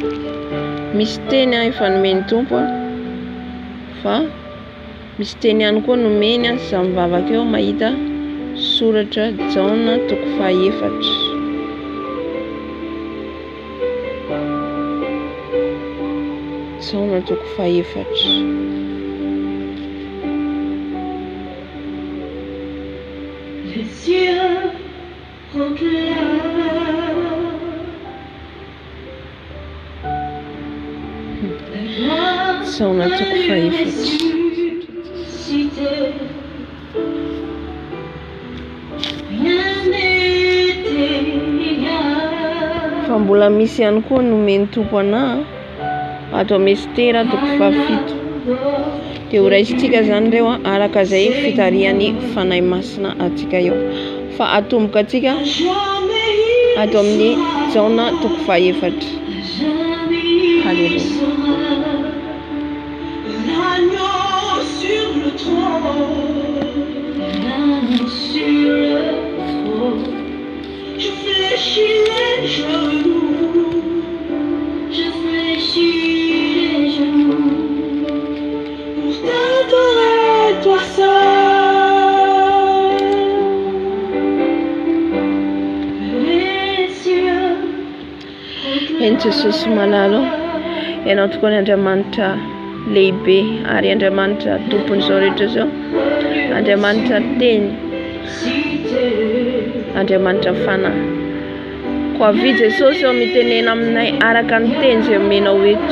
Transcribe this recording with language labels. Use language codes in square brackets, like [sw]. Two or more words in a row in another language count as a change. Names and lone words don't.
[mg] Misy teny a efa nomeny Tompo a. Fa misy teny ihany koa nomeny a izany vavaka eo mahita soratra Jaona 4:4. Jaona 4:4. [fr] Les cieux proclament [mg] Jaona 4:4. Fa mbola misy ihany koa nomeny Tompo ana ato amin'ny Estera 7. Dia horaisitsika zany reo a araka izay fitarihan'ny fanahy masina atsika eo. Fa atomboka atsika ato amin'ny Jaona 4:4. [fr] Alléluia. l'agneau sur le trône, l'agneau sur le trône. Je fléchis les genoux, je fléchis les genoux pour t'adorer toi seul. Les cieux [mg] En Jesosy malalo, ianao tokoa ny Andriamanitra lehibe ary Andriamanitra tompon'izao rehetra zao. Andriamanitra teny, Andriamanitra fanahy. Koa vi Jesosy eo mitenena aminay araka ny teny izay omenao eto.